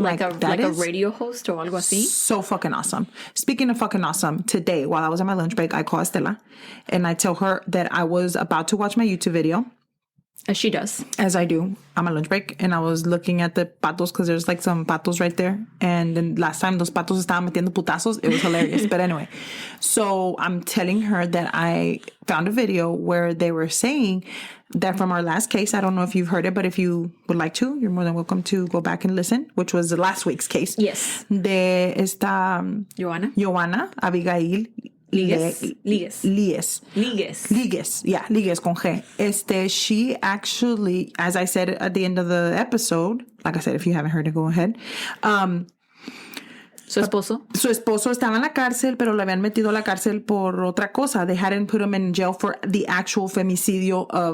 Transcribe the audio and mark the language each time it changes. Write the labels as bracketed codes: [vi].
[en] like a radio host or [es] algo así. [en] So fucking awesome. Speaking of fucking awesome, today, while I was on my lunch break, I call Estela and I tell her that I was about to watch my YouTube video. As she does. As I do on my lunch break. And I was looking at the patos because there's like some patos right there. And then last time those patos [es] estaban metiendo putazos. [en] It was hilarious. But anyway, so I'm telling her that I found a video where they were saying that from our last case, I don't know if you've heard it, but if you would like to, you're more than welcome to go back and listen, which was the last week's case. Yes. [es] De esta Johanna Abigail Ligues. [en] Yeah, Ligues con G. She actually, as I said at the end of the episode, like I said, if you haven't heard it, go ahead. [es] Su esposo estaba en la cárcel, pero lo habían metido a la cárcel por otra cosa. [en] They hadn't put him in jail for the actual feminicidio.